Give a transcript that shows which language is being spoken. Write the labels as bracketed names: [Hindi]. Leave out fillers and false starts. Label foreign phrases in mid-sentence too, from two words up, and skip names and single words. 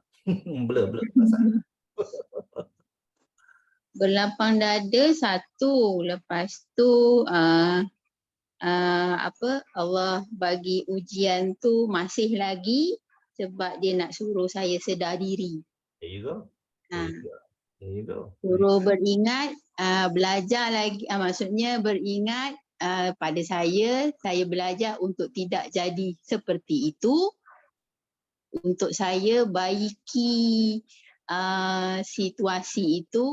[Malay] Blur perasaan. Berlapang dada satu. Lepas tu Allah bagi ujian tu masih lagi sebab dia nak suruh saya sedar diri. [English] There you go. There you go. There you go. [Malay] Suruh beringat, belajar lagi, maksudnya beringat pada saya belajar untuk tidak jadi seperti itu, untuk saya baiki situasi itu.